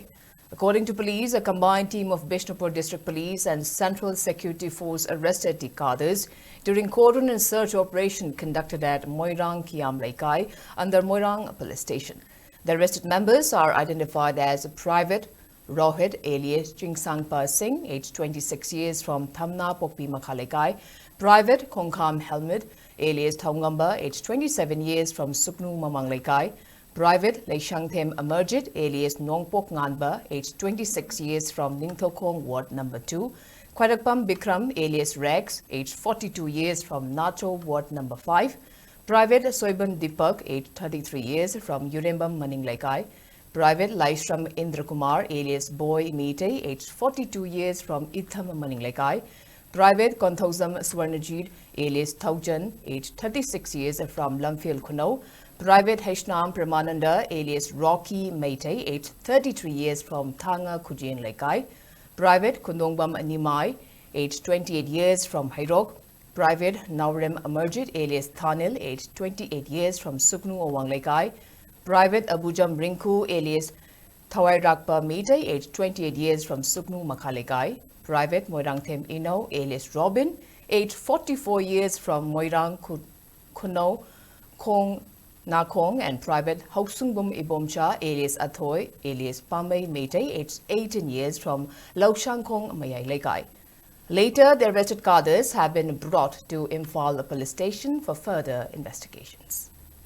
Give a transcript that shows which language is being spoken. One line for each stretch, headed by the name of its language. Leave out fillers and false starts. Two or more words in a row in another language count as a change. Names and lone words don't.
English: According to police, a combined team of Bishnupur district police and Central Security Force arrested the cadres during cordon and search operation conducted at Moirang Kiam Laikai under Moirang police station. The arrested members are identified as Private Rohit alias Chingsangpa Singh, aged 26 years from Thamna Pokpi Makhalekai, Private Kongkham Helmet alias Thongamba, aged 27 years from Suknu Mamanglekai, Private Leishangthem Amerjit alias Nongpok Nganba, aged 26 years from Ningthokong Ward Number 2, Kwarakpam Bikram alias Rex, aged 42 years from Nacho Ward Number 5, Private Soiban Deepak, aged 33 years from Yurembam Maninglekai, Private Laishram Indrakumar alias Boy Mite, aged 42 years from Itham Maninglekai, Private Konthosam Swarnajit alias Thaujan, aged 36 years from Lamphil Kuno, Private Haishnam Pramananda alias Rocky Mate, aged 33 years from Thanga Kujin Lekai, Private Kundongbam Nimai, aged 28 years from Hairok, Private Naurem Amerjit alias Thanil, aged 28 years from Suknu Owang Lekai, Private Abujam Rinku alias Thawai Rakpa Mite, aged 28 years from Suknu Makhalekai, Private Moirangthem Ino alias Robin, aged 44 years from Moirang Kuno Kong Nakong, and Private Hausungbum Ibomcha alias Athoy alias Pamay Mete, aged 18 years from Laushangkong Mayai Lekai. Later, the arrested cadres have been brought to Imphal police station for further investigations.